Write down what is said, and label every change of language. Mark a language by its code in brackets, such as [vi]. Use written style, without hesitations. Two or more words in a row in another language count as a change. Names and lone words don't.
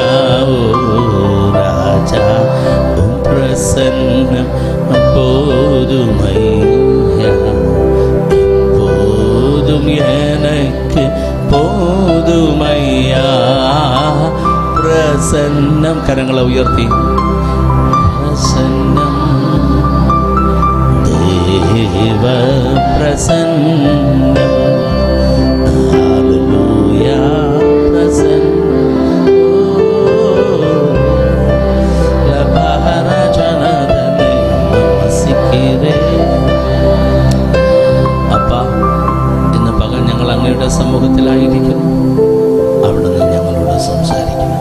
[ta] ஓ ராஜா உம் பிரசன்னம் போதுமையா, எப்போதும் எனக்கு போதுமையா. பிரசன்னம், கரங்களை உயர்த்தி பிரசன்னம், தேவ பிரசன்னம், ஹல்லேலூயா. [ml] അപ്പാ, ഇന്ന് പകൽ ഞങ്ങൾ അങ്ങയുടെ സമൂഹത്തിലായിരിക്കുന്നു. അവിടുന്ന് ഞങ്ങളോട് സംസാരിക്കണം.